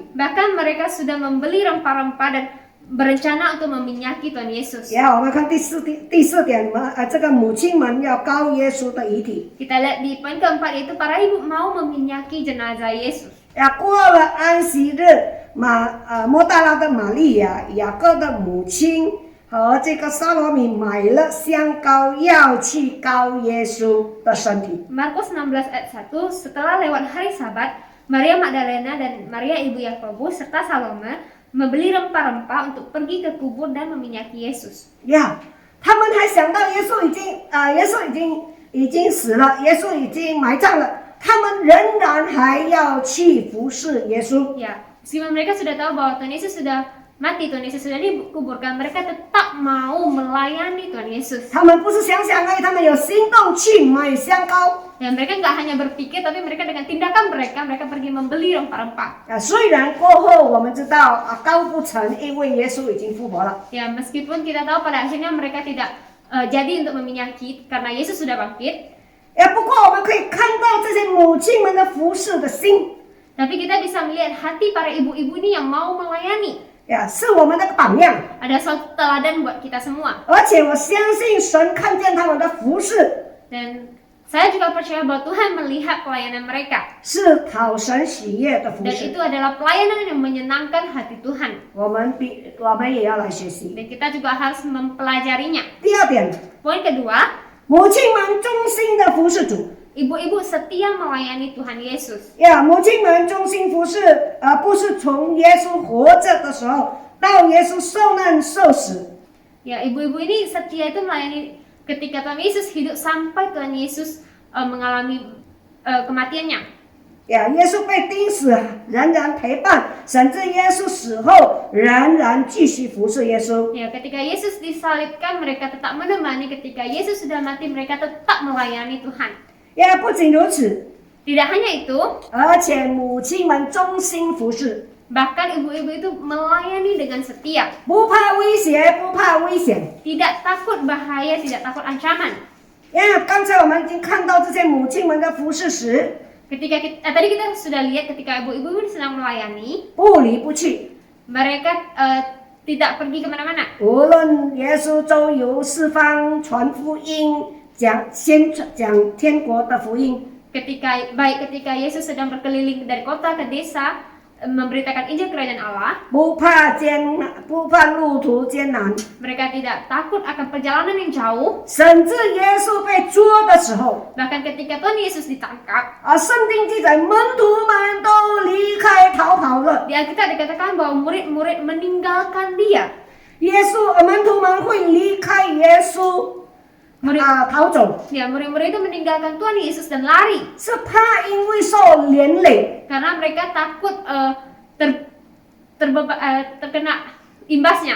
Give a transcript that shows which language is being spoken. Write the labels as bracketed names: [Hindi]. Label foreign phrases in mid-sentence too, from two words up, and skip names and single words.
[Indonesian] Bahkan mereka sudah membeli rempah-rempah dan berencana untuk meminyaki Tuhan Yesus. [Chinese] 我们看第四点，这个母亲们要膏耶稣的遗体。 [Indonesian] Kita lihat di poin keempat itu para ibu mau meminyaki jenazah Yesus. [Chinese] 过了安息日，莫大拉的玛利亚、雅各的母亲和这个撒罗米买了香膏，要去膏耶稣的身体。 [Indonesian] Markus 16 ayat 1, setelah lewat hari Sabat, Maria Magdalena dan Maria ibu Yakobus serta Salome membeli rempah-rempah untuk pergi ke kubur dan meminyaki Yesus. [Chinese] 他们还想到耶稣已经死了，耶稣已经埋葬了，他们仍然还要去服侍耶稣。 [Indonesian] Ya, meskipun mereka sudah tahu bahwa Tuhan Yesus sudah mati, Tuhan Yesus sudah dikuburkan, mereka tetap mau melayani Tuhan Yesus. [Chinese] 他们不是想想而已，他们有行动去买香膏。 [Indonesian] Dan mereka nggak hanya berpikir, tapi mereka dengan tindakan mereka pergi membeli rempah-rempah. [Chinese] 虽然过后我们知道膏不成，因为耶稣已经复活了。 [Indonesian] Ya, meskipun kita tahu pada akhirnya mereka tidak jadi untuk meminyaki karena Yesus sudah bangkit. [Chinese] 不过我们可以看到这些母亲们的服侍的心， [Indonesian] Tapi kita bisa melihat hati para ibu-ibu ini yang mau melayani. [Chinese] 是我们的榜样。 [Indonesian] Ada suatu teladan buat kita semua. [Chinese] 而且我相信神看见他们的服侍， [Indonesian] Dan saya juga percaya bahwa Tuhan melihat pelayanan mereka. [Chinese] 是讨神喜悦的服 [Indonesian] Dan [Chinese] 侍 [Indonesian] itu。adalah pelayanan yang menyenangkan hati Tuhan. [Chinese] 我们也要来学习。 [Indonesian] Dan kita juga harus mempelajarinya. [Chinese] 第二点， [Indonesian] Poin kedua, [Chinese] 母亲们忠心的服侍主。 [Indonesian] ibu-ibu setia melayani Tuhan Yesus. [Chinese] 母亲们忠心服侍，不是从耶稣活着的时候到耶稣受难受死。 [Indonesian] Ya, ibu-ibu ini setia itu melayani ketika Tuhan Yesus hidup sampai Tuhan Yesus mengalami kematiannya. [Chinese] 耶稣被钉死，仍然陪伴，甚至耶稣死后仍然继续服侍耶稣。 [Indonesian] Ya, ketika Yesus disalibkan, mereka tetap menemani. Ketika Yesus sudah mati, mereka tetap melayani Tuhan. [Chinese] 不仅如此， [Indonesian] Tidak hanya itu, [Chinese] 而且母亲们忠心服侍。 [Indonesian] Bahkan ibu-ibu itu melayani dengan setia, [Chinese] 不怕威胁，不怕危险。 [Indonesian] tidak takut bahaya, tidak takut ancaman. [Chinese] 刚才我们已经看到这些母亲们的服侍时， [Indonesian] Tadi kita sudah lihat ketika ibu-ibu ini sedang melayani, [Chinese] 不离不弃。 [Indonesian] mereka tidak pergi kemana-mana. [Chinese] 无论耶稣周游四方传福音，讲天国的福音， [Indonesian] Ketika Yesus sedang berkeliling dari kota ke desa, memberitakan Injil Kerajaan Allah, [Chinese] 不怕路途艰难， [Indonesian] mereka tidak takut akan perjalanan yang jauh. [Chinese] 甚至耶稣被捉的时候， [Indonesian] Bahkan ketika Tuhan Yesus ditangkap, [Chinese] 圣经记载门徒们都离开逃跑了。 [Indonesian] di Alkitab dikatakan bahwa murid-murid meninggalkan dia. [Chinese] 门徒们会离开耶稣，逃走， [Indonesian] Murid-murid itu meninggalkan Tuhan Yesus dan lari [Chinese] 是怕因为受连累， [Indonesian] karena mereka takut terkena imbasnya,